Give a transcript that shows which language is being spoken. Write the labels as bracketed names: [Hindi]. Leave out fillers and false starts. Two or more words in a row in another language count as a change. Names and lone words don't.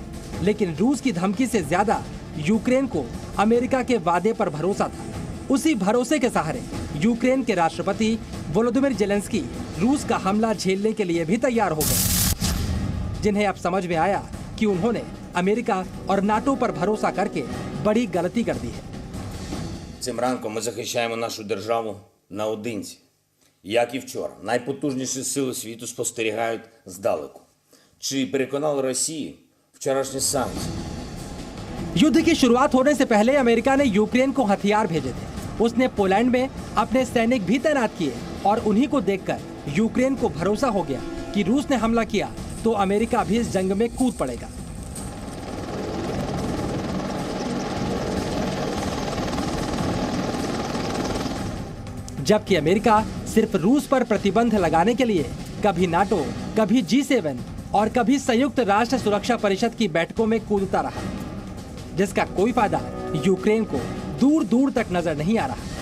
[Hindi] लेकिन रूस की धमकी से ज्यादा यूक्रेन को अमेरिका के वादे पर भरोसा था। उसी भरोसे के सहारे यूक्रेन के राष्ट्रपति वोलोदिमीर जेलेंस्की रूस का हमला झेलने के लिए भी तैयार हो गए। जिन्हें अब समझ में आया कि उन्होंने अमेरिका और नाटो पर भरोसा करके बड़ी गलती कर दी है। [Ukrainian] Цим ранком ми захищаємо нашу державу наодинці. Як і вчора, найпотужніші сили світу спостерігають здалеку. Чи переконали Росію вчорашні санкції? [Hindi] युद्ध की शुरुआत होने से पहले अमेरिका ने यूक्रेन को हथियार भेजे थे। उसने पोलैंड में अपने सैनिक भी तैनात किए और उन्हीं को देखकर यूक्रेन को भरोसा हो गया कि रूस ने हमला किया तो अमेरिका भी इस जंग में कूद पड़ेगा। जबकि अमेरिका सिर्फ रूस पर प्रतिबंध लगाने के लिए कभी नाटो, कभी G7 और कभी संयुक्त राष्ट्र सुरक्षा परिषद की बैठकों में कूदता रहा, जिसका कोई फायदा यूक्रेन को दूर दूर तक नजर नहीं आ रहा।